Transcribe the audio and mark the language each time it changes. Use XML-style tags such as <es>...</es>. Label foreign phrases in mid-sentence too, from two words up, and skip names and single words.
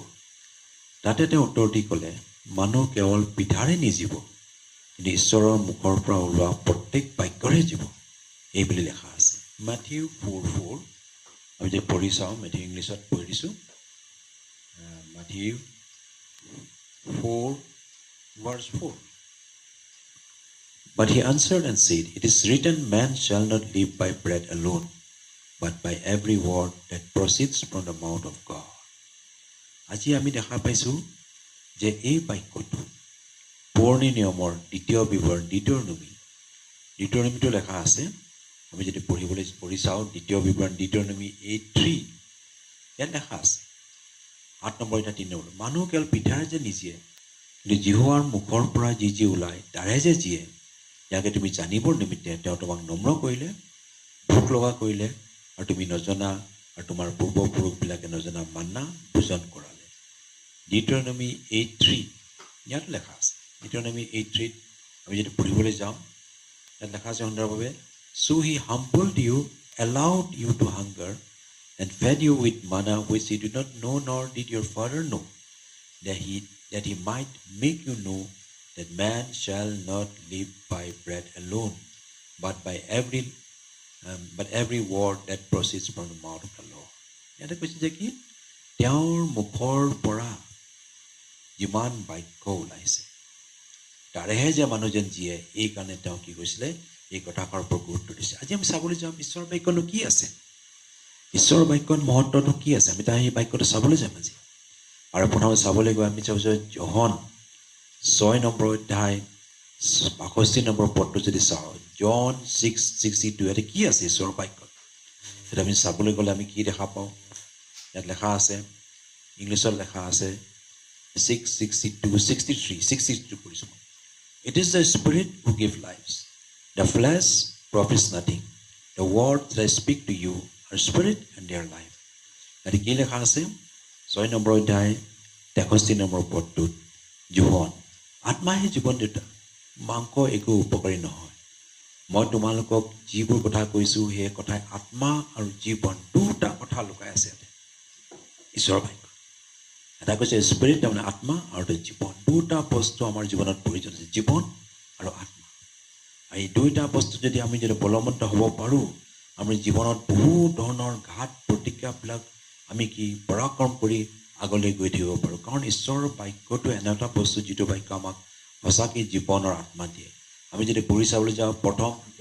<as>তাতে তেওঁ উত্তৰ দি ক'লে, মানুহ কেৱল পিঠাৰে নিজিব কিন্তু ঈশ্বৰৰ মুখৰ পৰা ওলোৱা প্ৰত্যেক বাক্যৰে জীৱ, এই বুলি লেখা আছে। মাথিউ 4:4 আমি যে পঢ়ি চাওঁ, মেথিউ ইংলিছত পঢ়ি দিছোঁ। মাথিউ 4:4।</as> <en>But he answered and said, It is written, man shall not live by bread alone, but by every word that proceeds from the mouth of God.</en> <as>আজি আমি দেখা পাইছোঁ যে এই বাক্যটো পুৰণি নিয়মৰ দ্বিতীয় বিৱৰণ দ্বিতীয়নমীটো লেখা আছে। আমি যদি পঢ়ি চাওঁ দ্বিতীয় বিৱৰণ দ্বিতীয়নমী 8:3 ইয়াত লেখা আছে 8 নম্বৰ এটা 3 নম্বৰ, মানুহ কেৱল পিঠাৰে যে নিজিয়ে কিন্তু জিহুৱাৰ মুখৰ পৰা যি ওলায় তাৰে যে জীয়ে, ইয়াকে তুমি জানিবৰ নিমিত্তে তেওঁ তোমাক নম্ৰ কৰিলে, ভোক লগা কৰিলে আৰু তুমি নজনা আৰু তোমাৰ পূৰ্বপুৰুষবিলাকে নজনা মান্না ভোজন কৰালে। দ্বিতীয়নমী 8:3 ইয়াত লেখা আছে। দ্বিতীয়নমী 8:3 আমি যদি পঢ়িবলৈ যাওঁ ইয়াত লেখা আছে সুন্দৰভাৱে,</as> <en>So he humbled you, allowed you to hunger, and fed you with manna which you did not know, nor did your father know, that he might make you know that man shall not live by bread alone, but by every word that proceeds from the mouth of the Lord.</en> <as>ইয়াতে কৈছে যে কি তেওঁৰ মুখৰ পৰা যিমান বাক্য ওলাইছে তাৰেহে যে মানুহজন জীয়ে, এই কাৰণে তেওঁ কি কৈছিলে এই কথাষাৰৰ ওপৰত গুৰুত্ব দিছে। আজি আমি চাবলৈ যাম ঈশ্বৰৰ বাক্যনো কি আছে, ঈশ্বৰৰ বাক্যৰ মহত্বটো কি আছে। আমি তাৰ সেই বাক্যটো চাবলৈ যাম আজি। আৰু প্ৰথমে চাবলৈ গৈ আমি চাওঁ যে যোহন 6 নম্বৰ অধ্যায় 65 নম্বৰ পদটো যদি চাওঁ জন 6:62 ইয়াতে কি আছে ঈশ্বৰৰ বাক্যত সেইটো আমি চাবলৈ গ'লে আমি কি দেখা পাওঁ ইয়াত লেখা আছে ইংলিছত লেখা আছে 63 কৰিছোঁ</as> <en>It is the Spirit who gives lives. The flesh profits nothing. The words that I speak to you are spirit and they are life.</en> <as>ইয়াতে কি লেখা আছে 6 নম্বৰ অধ্যায় 63 নম্বৰ পদটোত যোহন আত্মাহে জীৱন দিতা মাংস একো উপকাৰী নহয় মই তোমালোকক যিবোৰ কথা কৈছোঁ সেই কথাই আত্মা আৰু জীৱন দুটা কথা লুকাই আছে ঈশ্বৰৰ বাক্য এটা কৈছে স্পিৰিট তাৰমানে আত্মা আৰু জীৱন দুটা বস্তু আমাৰ জীৱনত প্ৰয়োজন আছে জীৱন আৰু আত্মা আৰু এই দুইটা বস্তু যদি আমি যদি বলৱন্ত হ'ব পাৰোঁ আমি জীৱনত বহু ধৰণৰ ঘাত প্ৰতিক্ৰিয়াবিলাক আমি কি পৰাক্ৰম কৰি আগলৈ গৈ থাকিব পাৰোঁ কাৰণ ঈশ্বৰৰ বাক্যটো এনে এটা বস্তু যিটো বাক্য আমাক সঁচাকৈ জীৱনৰ আত্মা দিয়ে আমি যদি পঢ়ি চাবলৈ যাওঁ প্ৰথম</as>